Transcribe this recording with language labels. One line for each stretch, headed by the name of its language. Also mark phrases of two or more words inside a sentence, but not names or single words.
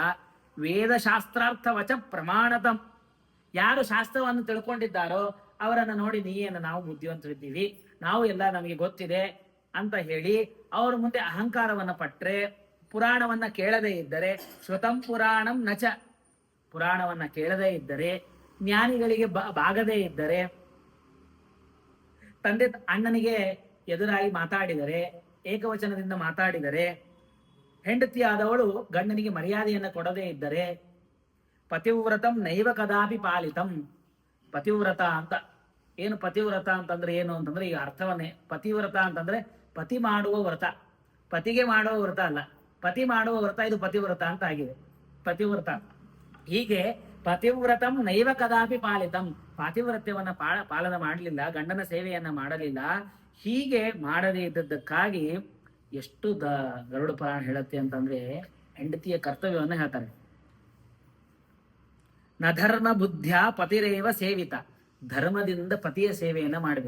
Sanskrit: ವೇದಶಾಸ್ತ್ರಾರ್ಥ ವಚ ಪ್ರಮಾಣತಂ,
Kannada: ಯಾರು ಶಾಸ್ತ್ರವನ್ನು ತಿಳ್ಕೊಂಡಿದ್ದಾರೋ ಅವರನ್ನು ನೋಡಿ ನೀನು ನಾವು ಬುದ್ಧಿವಂತರಿದ್ದೀವಿ, ನಾವು ಎಲ್ಲ ನಮಗೆ ಗೊತ್ತಿದೆ ಅಂತ ಹೇಳಿ ಅವ್ರ ಮುಂದೆ ಅಹಂಕಾರವನ್ನ ಪಟ್ರೆ, ಪುರಾಣವನ್ನ ಕೇಳದೇ ಇದ್ದರೆ,
Sanskrit: ಶ್ರುತಂ ಪುರಾಣಂ ನಚ,
Kannada: ಪುರಾಣವನ್ನ ಕೇಳದೇ ಇದ್ದರೆ, ಜ್ಞಾನಿಗಳಿಗೆ ಬಾಗದೇ ಇದ್ದರೆ, ತಂದೆ ಅಣ್ಣನಿಗೆ ಎದುರಾಗಿ ಮಾತಾಡಿದರೆ, ಏಕವಚನದಿಂದ ಮಾತಾಡಿದರೆ, ಹೆಂಡತಿ ಆದವಳು ಗಂಡನಿಗೆ ಮರ್ಯಾದೆಯನ್ನು ಕೊಡದೇ ಇದ್ದರೆ,
Sanskrit: ಪತಿವ್ರತಂ ನೈವ ಕದಾಪಿ ಪಾಲಿತಂ.
Kannada: ಪತಿವ್ರತ ಅಂತ ಏನು? ಪತಿವ್ರತ ಅಂತಂದ್ರೆ ಏನು ಅಂತಂದ್ರೆ, ಈಗ ಅರ್ಥವನ್ನೇ, ಪತಿವ್ರತ ಅಂತಂದ್ರೆ ಪತಿ ಮಾಡುವ ವ್ರತ, ಪತಿಗೆ ಮಾಡುವ ವ್ರತ ಅಲ್ಲ, ಪತಿ ಮಾಡುವ ವ್ರತ, ಇದು ಪತಿವ್ರತ ಅಂತ ಆಗಿದೆ.
Sanskrit: ಪತಿವ್ರತ. ಹೀಗೆ ಪತಿವ್ರತಂ ನೈವ ಕದಾಪಿ ಪಾಲಿತಂ,
Kannada: ಪಾತಿವ್ರತ್ಯವನ್ನ ಪಾಲನೆ ಮಾಡಲಿಲ್ಲ, ಗಂಡನ ಸೇವೆಯನ್ನ ಮಾಡಲಿಲ್ಲ. ಹೀಗೆ ಮಾಡದೇ ಇದ್ದದ್ದಕ್ಕಾಗಿ ಎಷ್ಟು ಗರುಡ ಪುರಾಣ ಹೇಳುತ್ತೆ ಅಂತಂದ್ರೆ, ಹೆಂಡತಿಯ ಕರ್ತವ್ಯವನ್ನ ಹೇಳ್ತಾರೆ.
Sanskrit: ನ ಧರ್ಮ ಬುದ್ಧಿಯ ಪತಿರೇವ ಸೇವಿತ,
Kannada: ಧರ್ಮದಿಂದ ಪತಿಯ ಸೇವೆಯನ್ನ ಮಾಡಬೇಕು.